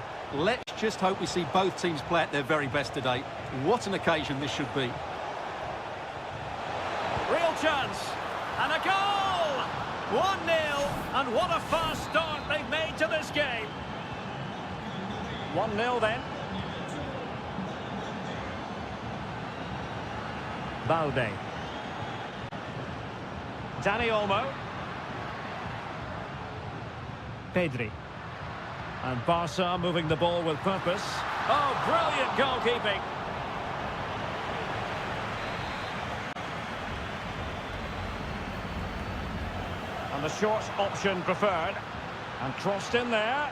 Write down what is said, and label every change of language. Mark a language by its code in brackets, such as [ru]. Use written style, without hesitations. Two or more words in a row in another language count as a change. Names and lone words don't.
[en] Let's just hope we see both teams play at their very best today. What an occasion this should be. Real chance. And a goal! 1-0. And what a fast start they've made to this game. 1-0 then. Balde. Dani Olmo. Pedri. And Barca moving the ball with purpose. Oh, brilliant goalkeeping. And the short option preferred. And crossed in there.